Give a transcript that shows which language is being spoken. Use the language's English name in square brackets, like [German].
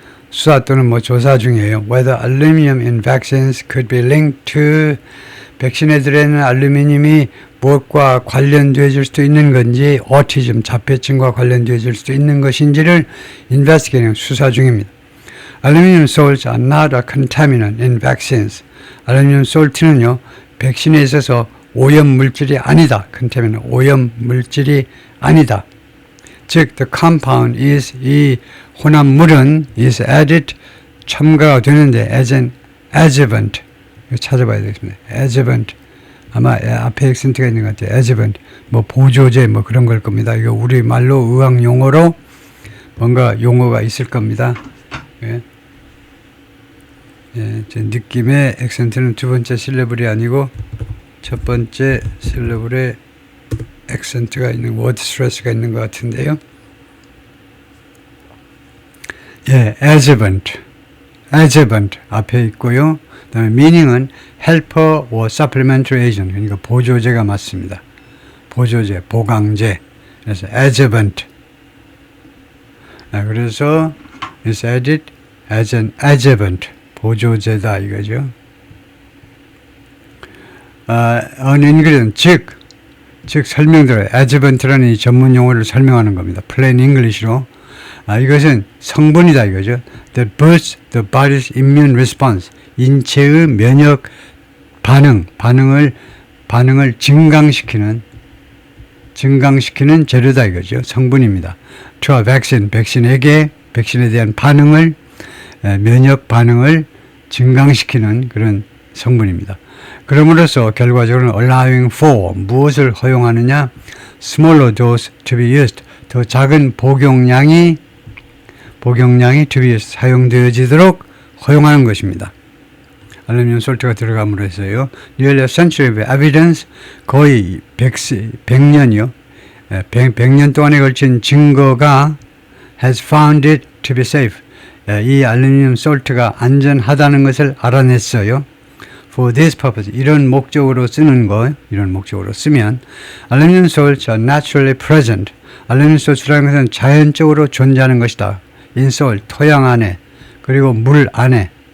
[Korean] 수사 또는 조사 중이에요. [English] Whether aluminum in vaccines could be linked to [Korean] 백신에 들어있는 알루미늄이 무엇과 관련되어질 수도 있는 건지 autism, 자폐증과 관련되어질 수도 있는 것인지를 investigating, 수사 중입니다. [English] Aluminum salts are not a contaminant in vaccines. [Korean] 알루미늄 솔트는요, 백신에 있어서 오염물질이 아니다. contaminant, 오염물질이 아니다. 즉, [English] the compound is, [Korean] 이 혼합물은 [English] is added, [Korean] 첨가가 되는데 [English] as an adjuvant. [Korean] 이거 찾아봐야 되겠습니다. [English] adjuvant. [Korean] 아마 앞에 액센트가 있는 것 같아요. adjuvant. 보조제 그런 걸 겁니다. 이거 우리말로 의학 용어로 뭔가 용어가 있을 겁니다. 예. 예, 제 느낌의 액센트는 두 번째 실레블이 아니고 첫 번째 실레블에 액센트가 있는 워드 스트레스가 있는 것 같은데요. 예, adjuvant 앞에 있고요. 그다음에 meaning은 [English] helper or supplementary agent, [Korean] 그러니까 보조제가 맞습니다. 보조제, 보강제. 그래서 adjuvant. [English] 그래서 is added as an adjuvant. [Korean] 보조제다 이거죠. an ingredient, 즉 설명대로 adjuvant라는 이 전문 용어를 설명하는 겁니다. [English] plain English로. [Korean] 이것은 성분이다 이거죠. [English] That boosts the body's immune response. [Korean] 인체의 면역 반응을 증강시키는 증강시키는 재료다 이거죠. 성분입니다. [English] to a vaccine, [Korean] 백신에 대한 반응을, 면역 반응을 증강시키는 그런 성분입니다. 그럼으로써 결과적으로는 [English] allowing for, [Korean] 무엇을 허용하느냐? [English] smaller dose to be used, [Korean] 더 작은 복용량이 [English] to be used, [Korean] 사용되어지도록 허용하는 것입니다. 알루미늄 솔트가 들어감으로 해서요. [English] Nearly a century of evidence, [Korean] 거의 100년이요. 100년 동안에 걸친 증거가 [English] has found it to be safe. [Korean] 이 알루미늄 솔트가 안전하다는 것을 알아냈어요. [English] For this purpose, [Korean] 이런 목적으로 쓰는 거, 이런 목적으로 쓰면 [English] aluminium salts are naturally present. [Korean] 알루미늄 솔트라는 것은 자연적으로 존재하는 것이다. [English] In soil, [Korean] 토양 안에, 그리고 물 안에.